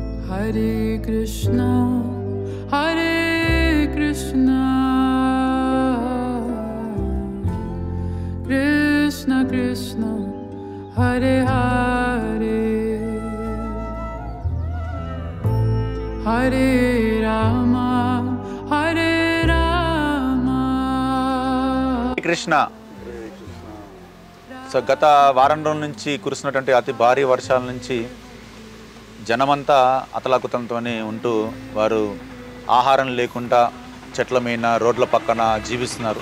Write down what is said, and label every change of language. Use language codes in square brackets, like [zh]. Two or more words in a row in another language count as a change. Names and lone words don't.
[te] Hare Krishna, Hare Krishna, Krishna Krishna, Hare Hare, Hare Rama, Hare Rama. కృష్ణ. సో గత వారం రోజుల నుంచి కురుస్తున్నటువంటి అతి భారీ వర్షాల నుంచి జనమంతా అతలాకుతంతోనే ఉంటూ వారు ఆహారం లేకుండా చెట్ల మీద రోడ్ల పక్కన జీవిస్తున్నారు.